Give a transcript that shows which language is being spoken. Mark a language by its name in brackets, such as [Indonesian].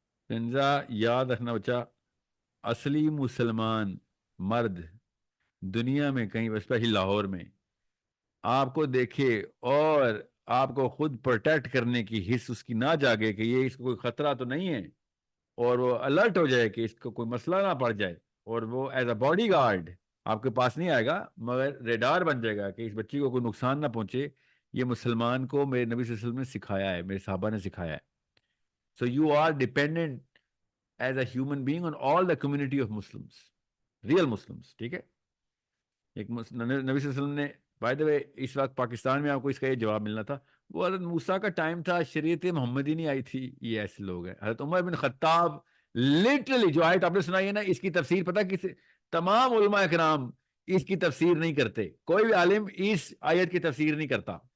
[Urdu] کنزا یاد رکھنا بچہ, اصلی مسلمان مرد دنیا میں کہیں اسپیشلی لاہور میں آپ کو دیکھے اور آپ کو خود پروٹیکٹ کرنے کی حص اس کی نہ جاگے کہ یہ اس کو کوئی خطرہ تو نہیں ہے, اور وہ الرٹ ہو جائے کہ اس کو کوئی مسئلہ نہ پڑ جائے, اور وہ [English] as a body guard [Urdu] آپ کے پاس نہیں آئے گا مگر ریڈار بن جائے گا کہ اس بچی کو کوئی نقصان نہ پہنچے. یہ مسلمان کو میرے نبی صلی اللہ علیہ وسلم نے سکھایا ہے, میرے صحابہ نے سکھایا ہے. [English] so you are dependent as a human being on all the community of Muslims, real Muslims, [Urdu] ٹھیک ہے. ایک نبی صلی اللہ علیہ وسلم نے, بائی دا وے اس وقت پاکستان میں آپ کو اس کا یہ جواب ملنا تھا, وہ حضرت موسیٰ کا ٹائم تھا, شریعت محمدی نہیں آئی تھی. یہ ایسے لوگ ہیں. حضرت عمر بن خطاب لٹرلی جو آیت آپ نے سنائی ہے نا, اس کی تفسیر پتہ کس, تمام علماء اکرام اس کی تفسیر نہیں کرتے, کوئی بھی عالم اس آیت کی تفسیر نہیں کرتا.